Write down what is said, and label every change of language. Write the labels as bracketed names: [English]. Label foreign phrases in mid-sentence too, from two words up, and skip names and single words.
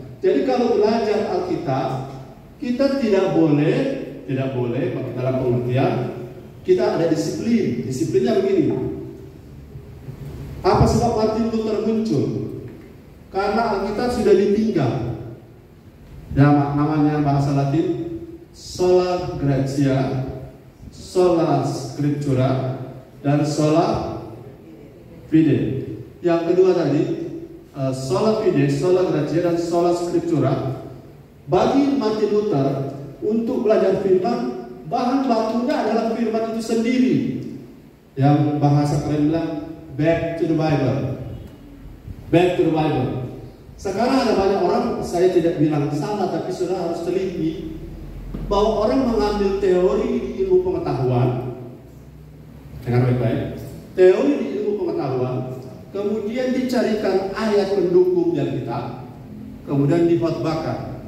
[Indonesian] Jadi kalau belajar Alkitab, kita tidak boleh dalam pengertian kita ada disiplin. Disiplinnya begini. Apa sebab Martin Luther muncul? Karena Alkitab sudah ditinggal. Ya, namanya bahasa Latin [Latin] sola gratia, sola scriptura, [Indonesian] dan [Latin] sola fide. [Indonesian] Yang kedua tadi [Latin] sola fide, sola gratia, [Indonesian] dan [Latin] sola scriptura. [Indonesian] Bagi Martin Luther untuk belajar firman, bahan bakunya adalah firman itu sendiri. Yang bahasa keren bilang [English] back to the Bible. Back to the Bible. [Indonesian] Sekarang ada banyak orang, saya tidak bilang salah, tapi sudah harus teliti bahwa orang mengambil teori di ilmu pengetahuan, dengar baik-baik, teori di ilmu pengetahuan, kemudian dicarikan ayat pendukung yang kita, kemudian dihotbahkan.